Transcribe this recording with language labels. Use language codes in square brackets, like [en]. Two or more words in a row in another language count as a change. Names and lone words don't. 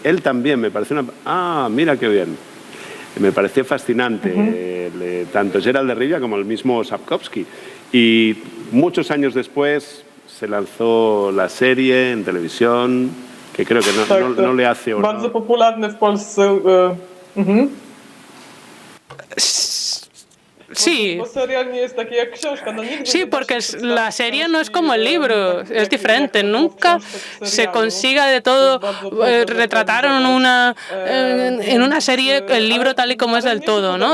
[es] Él también me pareció una... ¡Ah, mira qué bien! Me pareció fascinante, tanto Geralt de Rivia como el mismo Sapkowski. Y muchos años después se lanzó la serie en televisión, que creo que no le hace honor. [pl] Bardzo popularny w Polsce. [es] Sí. Sí, porque la serie no es como el libro, es diferente. Nunca se consiga de todo retratar en una serie el libro tal y como es del todo, ¿no?